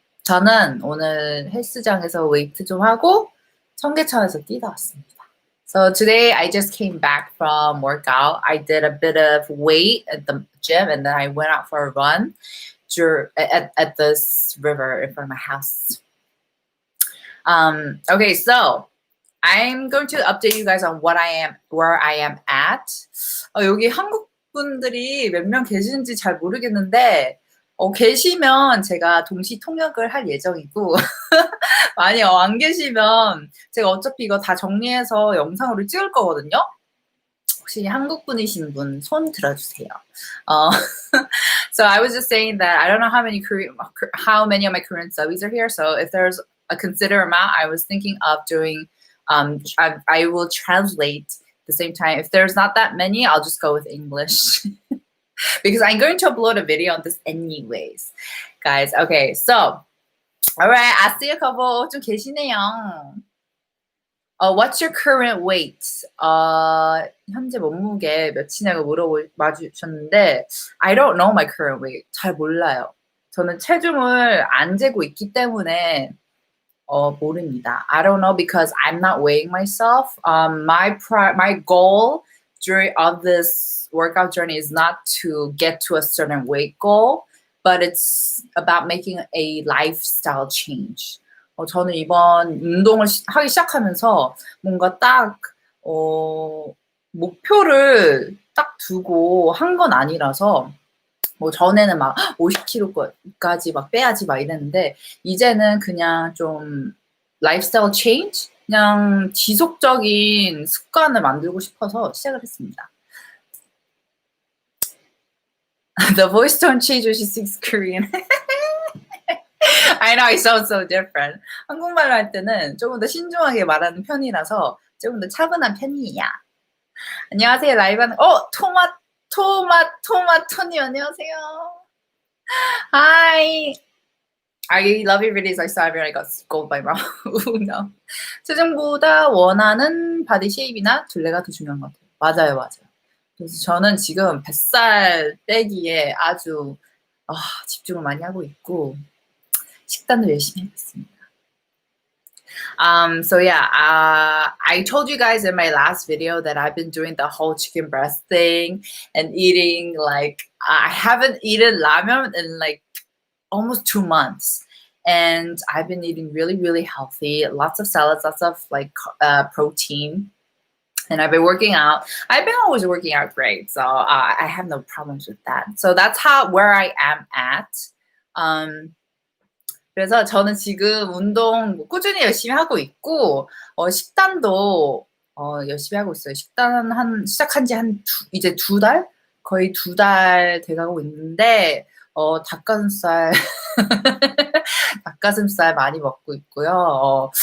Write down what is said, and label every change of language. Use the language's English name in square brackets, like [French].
[Korean] 저는 오늘 헬스장에서 웨이트 좀 하고 청계천에서 뛰다 왔습니다. [English] So today I just came back from workout. I did a bit of weight at the gym and then I went out for a run at this river in front of my house. Okay, so I'm going to update you guys on where I am at. [Korean] 여기 한국 분들이 몇 명 계시는지 잘 모르겠는데 계시면 제가 동시 통역을 할 예정이고 만약 안 계시면 제가 어차피 이거 다 정리해서 영상으로 찍을 거거든요. 혹시 한국 분이신 분 손 들어주세요. [English] So I was just saying that I don't know how many of my Korean subbies are here. So if there's a considerable amount, I was thinking of doing I will translate at the same time. If there's not that many, I'll just go with English. Because I'm going to upload a video on this anyways. Guys, okay, so alright, I see a couple [Korean] 좀 계시네요. [English] What's your current weight? [Korean] 현재 몸무게 몇이냐고 물어봐주셨는데 [English] I don't know my current weight. [Korean] 잘 몰라요. 저는 체중을 안 재고 있기 때문에 모릅니다. [English] I don't know because I'm not weighing myself. My goal of this workout journey is not to get to a certain weight goal, but it's about making a lifestyle change. [Korean] 저는 이번 운동을 하기 시작하면서 뭔가 딱 목표를 딱 두고 한 건 아니라서 전에는 막 50kg까지 막 빼야지 막 이랬는데 이제는 그냥 좀 라이프스타일 체인지? 그냥 지속적인 습관을 만들고 싶어서 시작을 했습니다. [English] The voice tone change when she speaks Korean. I know I sound so different. [Korean] 한국말로 할 때는 조금 더 신중하게 말하는 편이라서 조금 더 차분한 편이야. 안녕하세요. 라이브하는 토마토님 안녕하세요. [English] Hi. I love your videos. I saw everyone. I got scolded by mom. No. [Korean] 체중보다 원하는 바디 쉐입이나 둘레가 더 중요한 것 같아요. 맞아요. 그래서 저는 지금 뱃살 빼기에 아주 집중을 많이 하고 있고 식단도 열심히 하겠습니다. [English] So yeah, I told you guys in my last video that I've been doing the whole chicken breast thing and eating like I haven't eaten ramen in like almost 2 months. And I've been eating really, really healthy, lots of salads, lots of like protein. And I've been working out. I've been always working out great. So I have no problems with that. So that's where I am at. [Korean] 그래서 저는 지금 운동 꾸준히 열심히 하고 있고, 식단도 열심히 하고 있어요. 식단 시작한 지 이제 2달? 거의 2달 돼가고 있는데, 닭가슴살, 닭가슴살 많이 먹고 있고요.